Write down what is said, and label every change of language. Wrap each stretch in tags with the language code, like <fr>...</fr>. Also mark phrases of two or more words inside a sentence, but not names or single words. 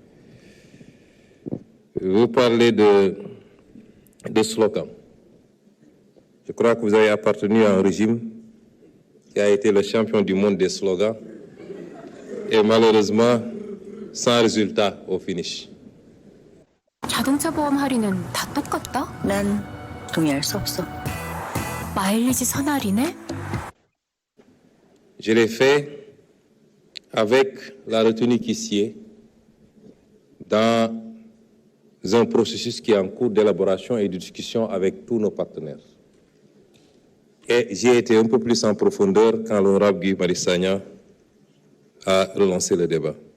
<fr>Vous parlez de slogans. Je crois que vous avez appartenu à un régime qui a été le champion du monde des slogans et malheureusement sans résultat au finish.</fr> <ko>자동차 보험 할인은 다 똑같다? 난 동의할 수 없어. 마일리지 선할인에?</ko> <fr>Je l'ai fait avec la retenue qui sied dans un processus qui est en cours d'élaboration et de discussion avec tous nos partenaires. Et j'ai été un peu plus en profondeur quand l'honorable Guy Marius Sagna a relancé le débat.</fr>